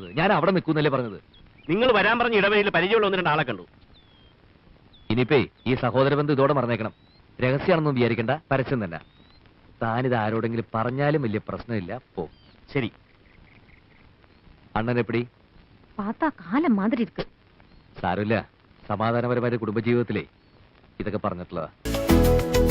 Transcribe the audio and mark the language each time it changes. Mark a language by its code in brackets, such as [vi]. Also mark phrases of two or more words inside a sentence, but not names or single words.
[ml] ഞാൻ അവിടെ നിൽക്കുന്നല്ലേ പറഞ്ഞത്. നിങ്ങൾ വരാൻ പറഞ്ഞ ഇടവഴിയിൽ പരിചയമുള്ള 1-2 ആളെ കണ്ടു. ഇനിയിപ്പേ ഈ സഹോദര ബന്ധം ഇതോടെ മറന്നേക്കണം. രഹസ്യമാണെന്നും വിചാരിക്കണ്ട, പരസ്യം തന്നെ. താനിത് ആരോടെങ്കിലും പറഞ്ഞാലും വലിയ പ്രശ്നമില്ല. പോ. ശരി. [ta] அண்ணன் எப்படி? பார்த்தா காலம் மாதிரி இருக்கு. [ml] സാരമില്ല, സമാധാനപരമായ കുടുംബജീവിതത്തിലേ ഇതൊക്കെ പറഞ്ഞിട്ടുള്ളതാ.